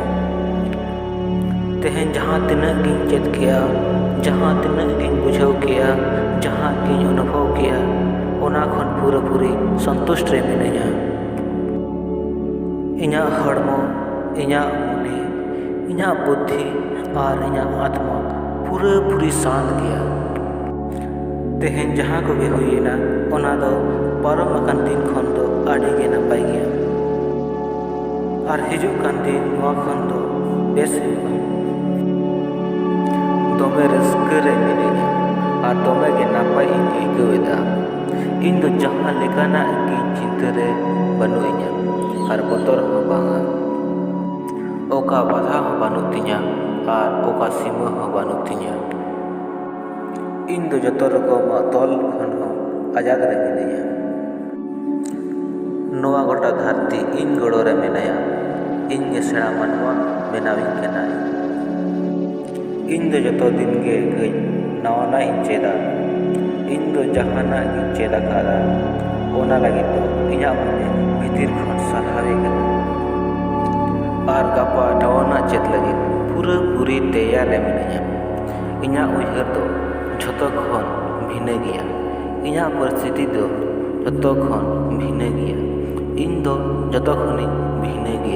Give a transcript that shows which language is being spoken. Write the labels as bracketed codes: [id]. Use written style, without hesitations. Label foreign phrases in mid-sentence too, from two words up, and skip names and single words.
[sat] तेहेñ जहाँ तिनक गिन चेत किया, जहाँ तिनक गिन बुझाव किया, जहाँ गिन अनुभव किया, ओना खन पूरा पूरी संतुष्ट रे मिनैया। इñा हड़मो, इñा मने, इñा बुद्धि और इñा आत्मा पूरा पूरी शांत गया। तेहेñ जहाँ को गे हुईना ओना दो पारम अकन दिन खन दो आड़ी गे नपाय गया। और हिजुक कान दिन नोआ खन दो बेस हुआ। दोमे रस्के रे मिनैया और दोमे गे नपाय इन आइकावेदा। इन दो जहाँ लेकाना गिन चिंता रे बनुइña और बतर हो बांगा। ओका बाधा हो बानु तिña और ओका सीमा हो बानु तिña। इन दो जतो रकम तल खन हो आजाद रे मिनैया। नोआ गोटा धरती इन गड़ो रे मिनैया। इन गे सेड़ा मनवा बेनाविन केनाय। इन दो जतो दिन गे गई नवाना इन चेदा। इन दो जहाना इन चेदा कादा ओना लगी तो इña मने भीतर खन सारहावे कना। और गापा नवाना चेद लगी पूरा पूरी तैयार रे मिनैया। इña उइहर दो झतो खन भिन्न गया। इña परिस्थिति दो झतो खन भिन्न गया। इन दो झतो खनि भिन्न गया।